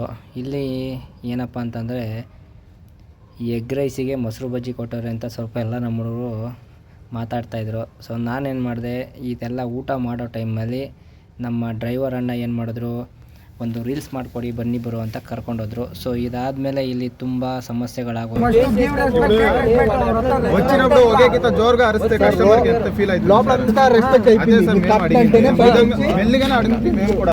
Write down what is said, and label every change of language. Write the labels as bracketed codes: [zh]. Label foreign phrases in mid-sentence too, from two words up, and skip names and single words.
[kn] ಇಲ್ಲಿ ಏನಪ್ಪ ಅಂತಂದರೆ ಎಗ್ ರೈಸಿಗೆ ಮೊಸರು ಬಜ್ಜಿ ಕೊಟ್ಟವ್ರೆ ಅಂತ ಸ್ವಲ್ಪ ಎಲ್ಲ ನಮ್ಮ ಹುಡುಗರು ಮಾತಾಡ್ತಾಯಿದ್ರು. ಸೊ ನಾನೇನು ಮಾಡಿದೆ, ಇದೆಲ್ಲ ಊಟ ಮಾಡೋ ಟೈಮಲ್ಲಿ ನಮ್ಮ ಡ್ರೈವರ್ ಅಣ್ಣ ಏನು ಮಾಡಿದ್ರು, ಒಂದು ರೀಲ್ಸ್ ಮಾಡಿಕೊಡಿ ಬನ್ನಿ ಬರು ಅಂತ ಕರ್ಕೊಂಡೋದ್ರು. ಸೊ ಇದಾದಮೇಲೆ ಇಲ್ಲಿ ತುಂಬ ಸಮಸ್ಯೆಗಳಾಗೋದು. [te] వచ్చినప్పుడు ఒకే గీత జోరుగా అరిస్తే కస్టమర్కి ఎంత ఫీల్ అవుతుంది? మెల్లిగానే అడిగింది మేము కూడా.